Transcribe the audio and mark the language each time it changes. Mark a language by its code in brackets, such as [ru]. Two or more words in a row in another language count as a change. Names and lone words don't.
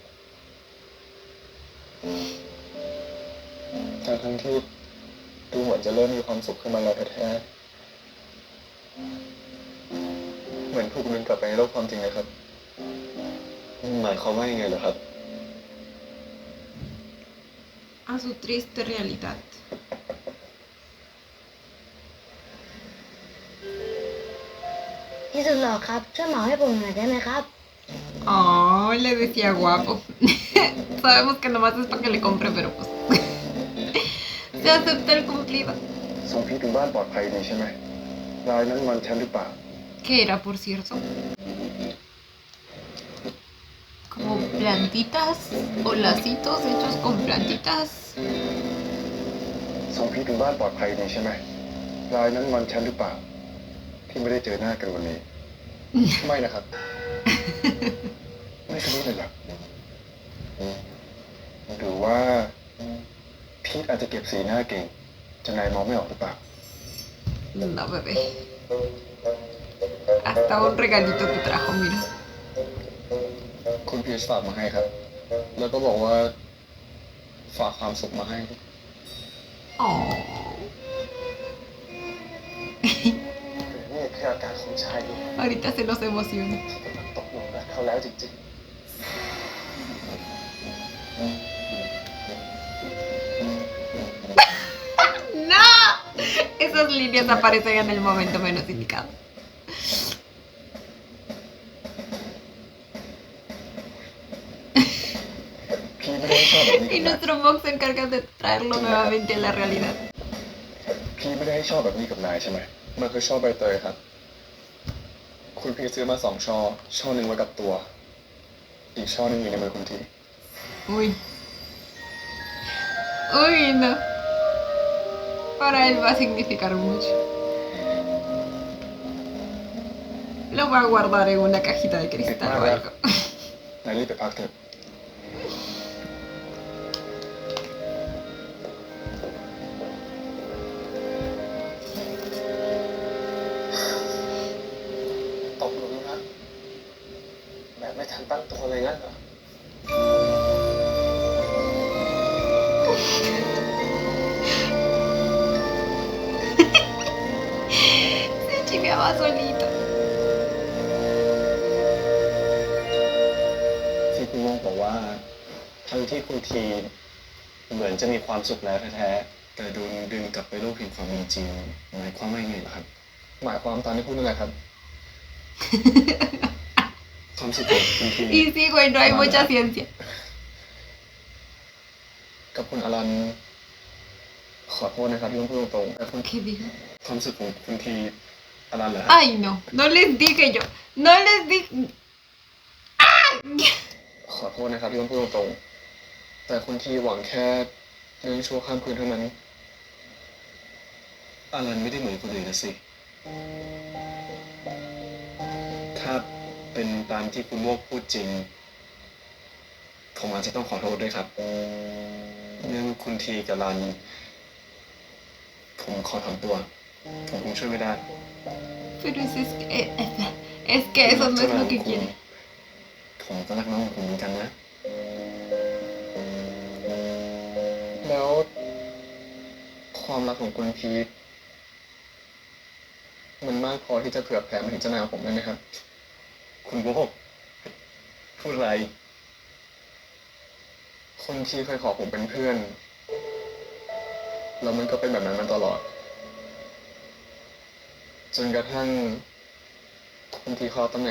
[th] ทั้งที่ดูเหมือนจะเริ่มมีความสุขขึ้นมาแล้วแท้ๆเหมือนถูกดึงกลับไปในโลกความจริงเลยครับหมายความว่ายังไงเหรอครับ [es] A su triste realidad. [th] ที่สุดหล่อครับช่วยเหมาให้ผมหน่อยได้ไหมครับ [es] Oh, le decía guapo. Sabemos que nomás es para que le compre, pero pues. Se acepta el cumplido. [th] ส่งพี่ถึงบ้านปลอดภัยดีใช่ไหมรายนั้นมันฉันหรือเปล่า [es] ¿Qué era, por cierto? Como plantitas o lacitos hechos con plantitas. [th] ส่งพี่ถึงบ้านปลอดภัยดีใช่ไหมรายนั้นมันฉันหรือเปล่า ที่ไม่ได้เจอหน้ากันวันนี้ ไม่นะครับ ไม่สนิทเลยเหรอหรือว่าพีทอาจจะเก็บสีหน้าเก่งจนนายมองไม่ออกหรือเปล่า [es] No, bebé. Hasta un regalito te trajo, mira. [th] คุณพีชฝากมาให้ครับ แล้วก็บอกว่าฝากความสุขมาให้ Oh. นี่คืออาการของชายที่ [es] Ahorita se nos emociona. [th] กำลังตกหลุมรักเขาแล้วจริง [es] ¡No! Esas líneas aparecen en el momento menos indicado. [th] ๆพี่ไม่ได้ให้ชอบแบบนี้ [es] Y [th] กับนาย [es] nuestro Mox se encarga de traerlo nuevamente a la realidad. [th] พี่ไม่ได้ให้ชอบแบบนี้กับนายใช่ไหมมันคือช่อใบเตยครับ คุณพี่ซื้อมา2 ช่อ ช่อหนึ่งไว้กับตัว อีกช่อหนึ่งอยู่ในมือคุณที [es] Uy. Uy, no. Para él va a significar mucho. Lo va a guardar en una cajita de cristal o algo. [th] นายรีบไปพักเถอะ ตกหลุมรักแบบไม่ทันตั้งตัวเลยงั้นเหรอ [es] Se chiveaba solito. [th] ที่คุณโมงบอกว่าทั้งที่คุณทีเหมือนจะมีความสุขแล้วแท้ๆแต่โดนดึงกลับไปโลกแห่งความเป็นจริงหมายความว่ายังไงเหรอครับ หมายความตามที่พูดนั่นแหละครับ ความสุขของคุณที [es] Y sí, güey, no hay mucha ciencia. [th] กับคุณอลันขอโทษนะครับที่ต้องพูดตรงๆแต่คุณ [es] ¿Qué dijo? [th] ความสุขของคุณทีอลันเหรอ [es] Ay, no. No les dije yo. No les dije. ¡Ay! [th] ขอโทษนะครับที่ต้องพูดตรงๆแต่คุณทีหวังแค่เรื่องชั่วข้ามคืนเท่านั้นอลันไม่ได้เหมือนคนอื่นนะสิ ถ้าเป็นตามที่คุณโมกพูดจริง ผมอาจจะต้องขอโทษด้วยครับ เรื่องคุณทีกับรัน ผมขอถอนตัว ผมคงช่วยไม่ได้ [es] Pero es que eso no es lo que quiere. [th] ผมก็รักน้องของผมเหมือนกันนะ แล้วความรักของคุณพีทมันมากพอที่จะเผื่อแผ่มาถึงเจ้านายของผมได้ไหมครับ คุณโมกพูดอะไร คนที่เคยขอผมเป็นเพื่อน แล้วมันก็เป็นแบบนั้นมาตลอด จนกระทั่งคุณทีเข้าตำแหน่ง